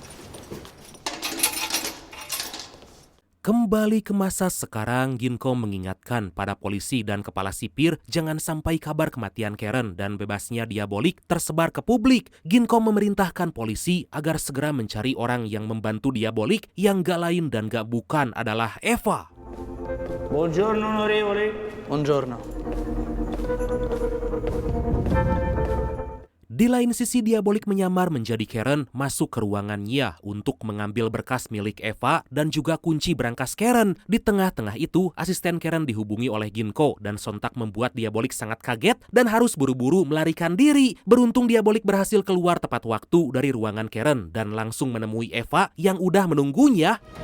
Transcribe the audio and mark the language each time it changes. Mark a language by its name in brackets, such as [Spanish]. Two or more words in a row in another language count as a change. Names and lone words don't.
[Indonesian] Kembali ke masa sekarang, Ginko mengingatkan pada polisi dan kepala sipir jangan sampai kabar kematian Karen dan bebasnya Diabolik tersebar ke publik. Ginko memerintahkan polisi agar segera mencari orang yang membantu Diabolik yang gak lain dan gak bukan adalah Eva. [Italian] Buongiorno onorevole. Buongiorno. [Indonesian] Di lain sisi Diabolik menyamar menjadi Karen masuk ke ruangannya untuk mengambil berkas milik Eva dan juga kunci berangkas Karen. Di tengah-tengah itu, asisten Karen dihubungi oleh Ginko dan sontak membuat Diabolik sangat kaget dan harus buru-buru melarikan diri. Beruntung Diabolik berhasil keluar tepat waktu dari ruangan Karen dan langsung menemui Eva yang udah menunggunya.